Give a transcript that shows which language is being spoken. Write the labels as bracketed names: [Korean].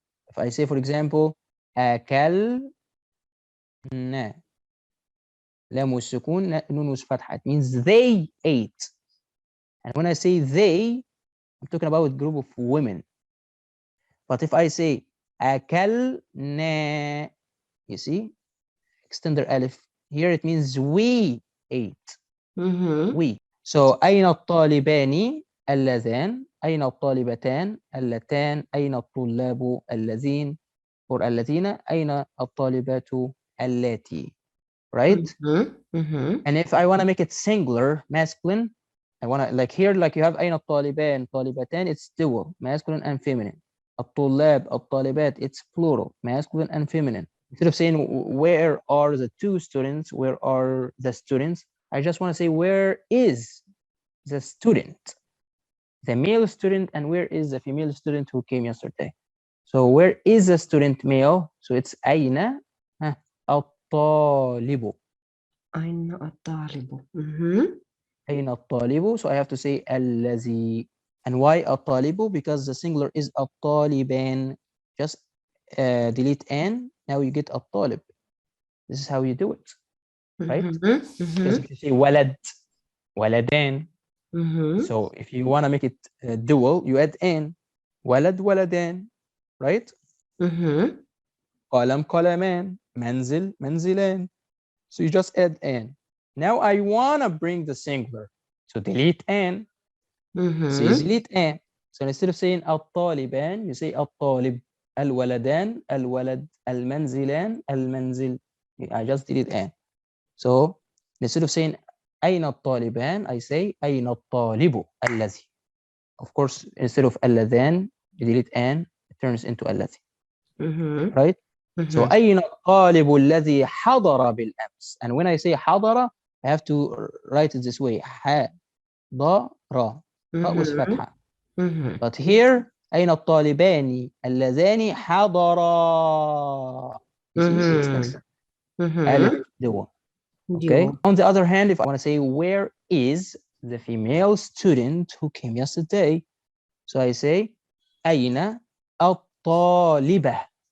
[English] If I say, for example, أكلنا, [Arabic] لام والسكون, [English] noon with فتحة, it means they ate. And when I say they, I'm talking about a group of women. But if I say أكلنا, you see, extender alif, here it means we ate. We. [Arabic] So أين الطالبان اللذان, أين الطالبتان اللتان, أين الطلاب الذين, or الذين, أين الطالبات اللاتي. [English] Right? And if I want to make it singular, masculine, I want to, like here, like you have أين الطالبان, طالبتان, it's dual, masculine and feminine. الطلاب, الطالبات, it's plural, masculine and feminine. Instead of saying where are the two students, where are the students, I just want to say where is the student, the male student, and where is the female student who came yesterday. So where is the student male? So it's أين الطالب. [Arabic] أين الطالب. أين الطالب. [English] So I have to say الذي. And why الطالب? Because the singular is الطالبان. Just delete an. Now you get الطالب. This is how you do it, right? Because if you say ولد, ولدان. So if you want to make it dual, you add an. [Arabic] ولد ولدان, right? قلم قلمان, منزل منزلان. [English] So you just add an. Now I want to bring the singular. So delete an. So you delete an. So instead of saying الطالبان, you say الطالب. [Arabic] الولدان, الولد. المنزلان, المنزل. [English] I just delete an. So instead of saying [Arabic] أين الطالبان, [English] I say [Arabic] أين الطالب الذي. [English] Of course, instead of اللذان, you delete an, it turns into الذي. Right? [Arabic] So أين الطالب الذي حضر بالأمس. [English] And when I say حضر, I have to write it this way. [Arabic] حضر. with فتحة. [English] But here, [Arabic] أين الطالبان اللذان حضرا. [English] You see, it's mixed. ألف dual. Okay. On the other hand, if I want to say where is the female student who came yesterday, so I say أين الطالبة.